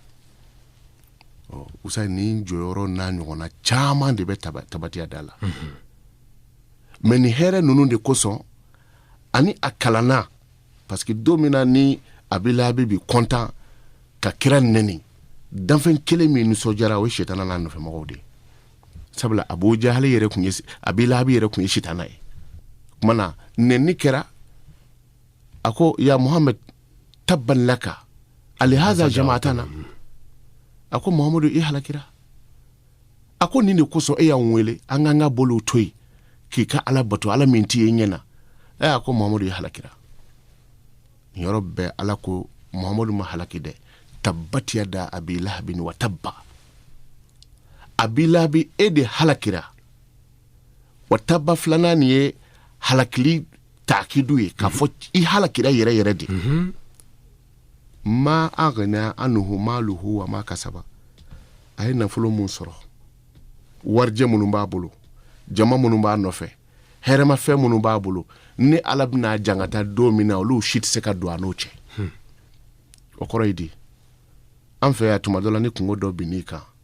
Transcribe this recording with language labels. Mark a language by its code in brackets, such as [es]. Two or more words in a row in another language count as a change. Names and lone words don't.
[bm] usa ni jɔyɔrɔ n'a ɲɔgɔnna caman de bɛ tabatiya da la mais ni hɛrɛ ninnu de kosɔn ani a kalanna [fr] parce que [bm] don min na ni Abilahabi bi content ka kira nɛni danfɛn kelen min nisɔndiyara o ye sitana n'a nɔfɛmɔgɔw de sabula Abu Jahali yɛrɛ kun ye Abilahabi yɛrɛ kun ye sitana ye kuma na nɛni kɛra a ko [ar] يا محمد تبا لك ألهذا جمعتنا [bm] a ko Muhammadu i halakira a ko nin de kosɔn e y'an wele an k'an ka bolo to yen k'i ka ala bato ala min t'i ye ɲɛna a ko Muhammadu i halakira nin yɔrɔ bɛɛ ala ko Muhammadu ma halaki dɛ [ar] تبت يدا أبي لهب وتب [bm] Abi Lahabi e de halakira [ar] وتب [bm] filanan nin ye halakili taakidu ye k'a fɔ i halakira yɛrɛ yɛrɛ de [ar] ما أغنى عنه ماله وما كسب [bm] a ye nafolo mun sɔrɔ warijɛ minnu b'a bolo jama minnu b'a nɔfɛ hɛrɛmafɛn minnu b'a bolo ni ala bɛna jangata don min na olu si tɛ se ka don a n'o cɛ o kɔrɔ ye di an fɛ yan tuma dɔ la ni kungo dɔ bin n'i kan